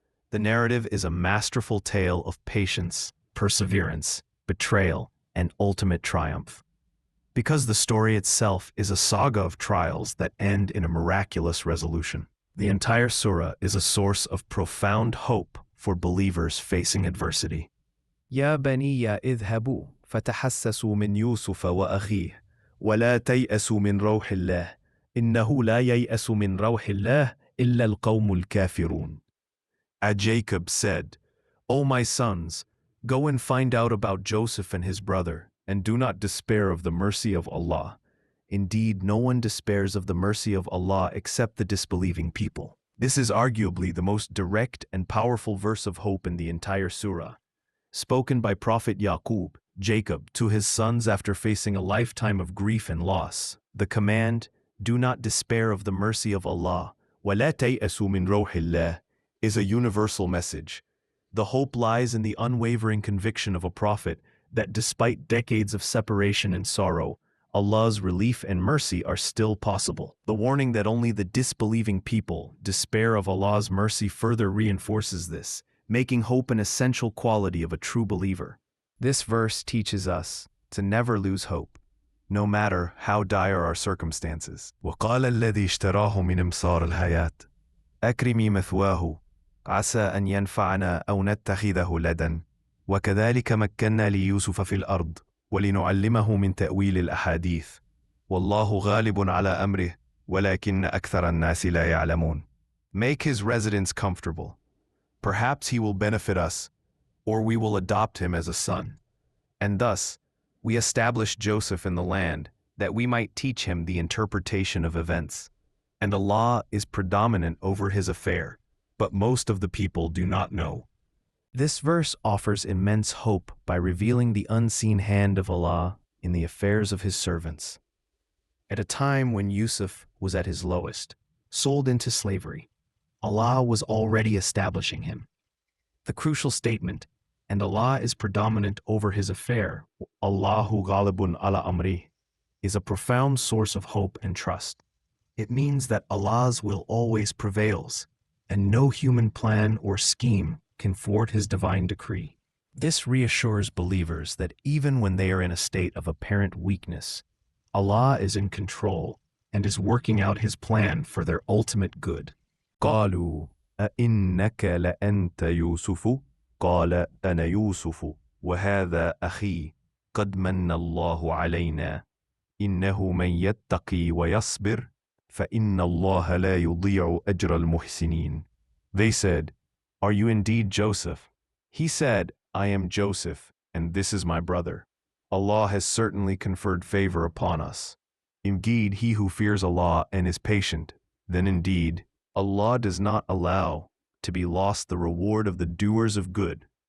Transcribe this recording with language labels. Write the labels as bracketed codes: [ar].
[en] The narrative is a masterful tale of patience, perseverance, betrayal, and ultimate triumph. Because the story itself is a saga of trials that end in a miraculous resolution, the entire surah is a source of profound hope for believers facing adversity. [ar] يا بني اذهبوا فتحسسوا من يوسف وأخيه ولا تيأسوا من روح الله إنه لا ييأس من روح الله إلا القوم الكافرون. [en] Jacob said, "O my sons, go and find out about Joseph and his brother, and do not despair of the mercy of Allah. Indeed, no one despairs of the mercy of Allah except the disbelieving people." This is arguably the most direct and powerful verse of hope in the entire surah. Spoken by Prophet Yaqub, Jacob, to his sons after facing a lifetime of grief and loss, the command, "Do not despair of the mercy of Allah, [ar] وَلَا تَيْأَسُوا مِنْ رَوْحِ اللَّهِ," [en] is a universal message. The hope lies in the unwavering conviction of a prophet that despite decades of separation and sorrow, Allah's relief and mercy are still possible. The warning that only the disbelieving people despair of Allah's mercy further reinforces this, making hope an essential quality of a true believer. This verse teaches us to never lose hope, no matter how dire our circumstances. [ar] وَقَالَ الَّذِي اشْتَرَاهُ مِنْ إمصار الحياة أكرمي مثواه عسى أن ينفعنا أو نتخذه ولدا وكذلك مكنا ليوسف في الأرض ولنعلمه من تأويل الأحاديث والله غالب على أمره ولكن أكثر الناس لا يعلمون. [en] Make his residence comfortable. Perhaps he will benefit us, or we will adopt him as a son. And thus, we established Joseph in the land that we might teach him the interpretation of events. And Allah is predominant over his affair, but most of the people do not know. This verse offers immense hope by revealing the unseen hand of Allah in the affairs of His servants. At a time when Yusuf was at his lowest, sold into slavery, Allah was already establishing him. The crucial statement, "and Allah is predominant over his affair," [ar] Allahu ghalibun ala amri, [en] is a profound source of hope and trust. It means that Allah's will always prevails, and no human plan or scheme can thwart His divine decree. This reassures believers that even when they are in a state of apparent weakness, Allah is in control and is working out His plan for their ultimate good. [ar] قالوا أئنك لأنت يوسف قال أنا يوسف وهذا أخي قد من الله علينا إنه من يتقي ويصبر فإن الله لا يضيع أجر المحسنين. [en] They said, "Are you indeed Joseph?" He said, "I am Joseph, and this is my brother. Allah has certainly conferred favor upon us. Indeed, he who fears Allah and is patient, then indeed, Allah does not allow to be lost the reward of the doers of good."